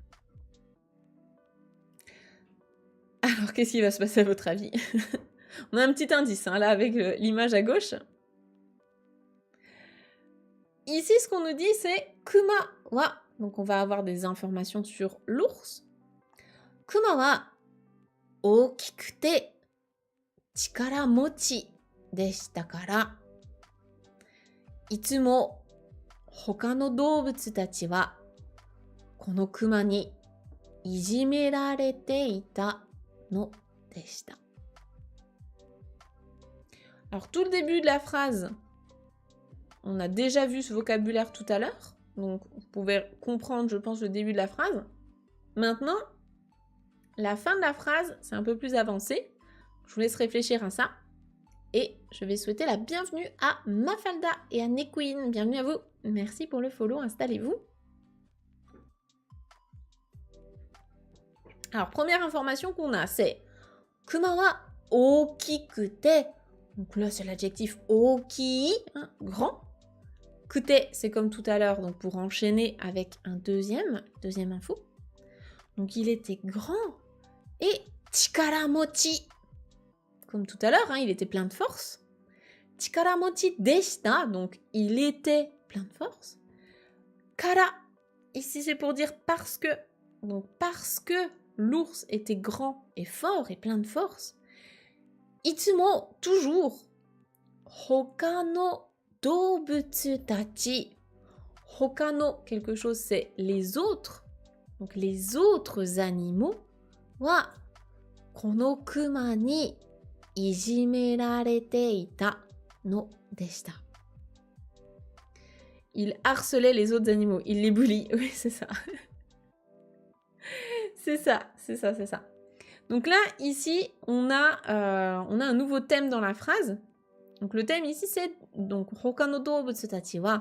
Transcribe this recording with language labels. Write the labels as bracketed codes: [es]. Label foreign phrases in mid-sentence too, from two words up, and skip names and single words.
[fr] Alors, qu'est-ce qui va se passer à votre avis? On a un petit indice, hein, là, avec l'image à gauche. Ici, ce qu'on nous dit, c'est [ja] クマは. [fr] Donc, on va avoir des informations sur l'ours. [ja] クマは大きくて力持ちでしたから. いつも他の動物たちはこのクマにいじめられていたのでした。 [fr] Alors tout le début de la phrase, on a déjà vu ce vocabulaire tout à l'heure, donc vous pouvez comprendre, je pense, le début de la phrase. Maintenant, la fin de la phrase, c'est un peu plus avancé. Je vous laisse réfléchir à ça. Et je vais souhaiter la bienvenue à Mafalda et à Nequeen. Bienvenue à vous. Merci pour le follow, installez-vous. Alors, première information qu'on a, c'est [ja] クマは大きくて. [fr] Donc là, c'est l'adjectif oki, hein, grand. Kute, c'est comme tout à l'heure, donc pour enchaîner avec un deuxième info. Donc il était grand. [ja] Et 力持ち, [fr] comme tout à l'heure, hein, il était plein de force. [ja] 力持ちでした, [fr] donc il était plein de force. Kara, ici c'est pour dire parce que. Donc parce que l'ours était grand et fort et plein de force. Itsumo, toujours. [ja] 他の動物たち. 他の, [fr] quelque chose, c'est les autres. Donc les autres animaux. [ja] は、このクマにいじめられていたのでした. [fr] Il harcelait les autres animaux. Il les bully. Oui, c'est ça. C'est ça. Donc là, ici, on a un nouveau thème dans la phrase. Donc le thème ici, c'est donc [ja] 他の動物たちは.